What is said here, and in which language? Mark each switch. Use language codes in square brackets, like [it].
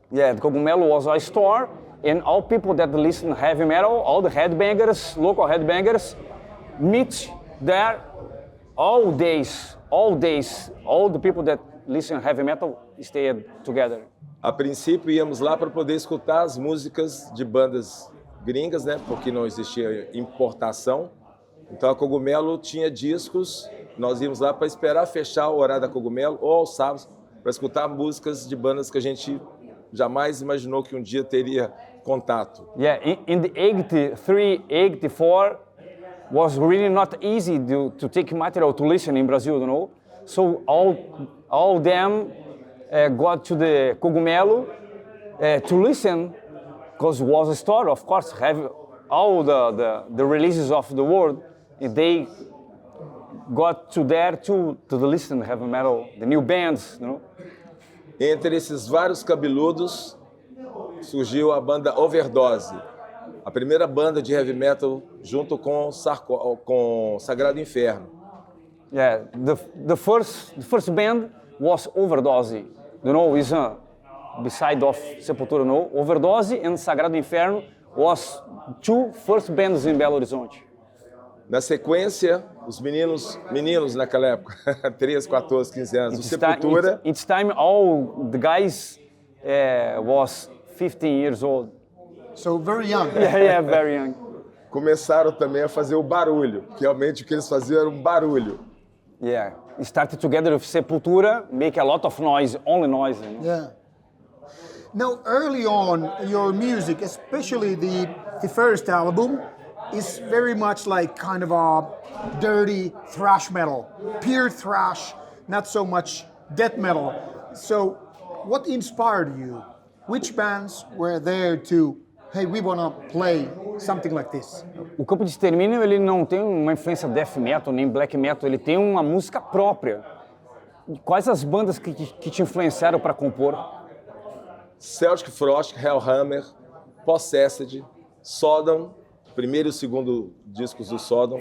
[en] Yeah, the Cogumelo was a store, and all people that listen heavy metal, all the headbangers, local headbangers, meet there all days, all the people that listen heavy metal stayed together. [pt] A princípio íamos lá para poder escutar as músicas de bandas gringas, né? Porque não existia importação. Então a Cogumelo tinha discos, nós íamos lá para esperar fechar o horário da Cogumelo ou aos sábados para escutar músicas de bandas que a gente jamais imaginou que um dia teria contato. [en] Yeah, in the 83, 84 was really not easy to take material to listen in Brazil, you know. So all them got to the Cogumelo to listen, because it was a store, of course, have all the releases of the world, and they got to there to listen heavy metal, the new bands, you know. [pt] Entre esses vários cabeludos surgiu a banda Overdose, a primeira banda de heavy metal junto com Sagrado Inferno. [en] Yeah, the first band was Overdose, you know, is beside of Sepultura, no? Overdose and Sagrado Inferno was two first bands in Belo Horizonte. [pt] Na sequência, os meninos naquela época, 13, 14, 15 anos, o Sepultura. [en] It's time all the guys was 15 years old. So very young. Yeah, very young. [pt] Começaram também a fazer o barulho, que realmente o que eles faziam era um barulho. [en] Yeah, started together with Sepultura, make a lot of noise, only noise. You know? Yeah. Now, early on, your music, especially the first album, is very much like kind of a dirty thrash metal, pure thrash, not so much death metal. So, what inspired you? Which bands were there to, hey, we want to play something like this? [pt] O Campo de Extermínio, ele não tem uma influência death metal nem black metal, ele tem uma música própria. Quais as bandas que te influenciaram para compor? Celtic Frost, Hellhammer, Possessed, Sodom, primeiro e segundo discos do Sodom.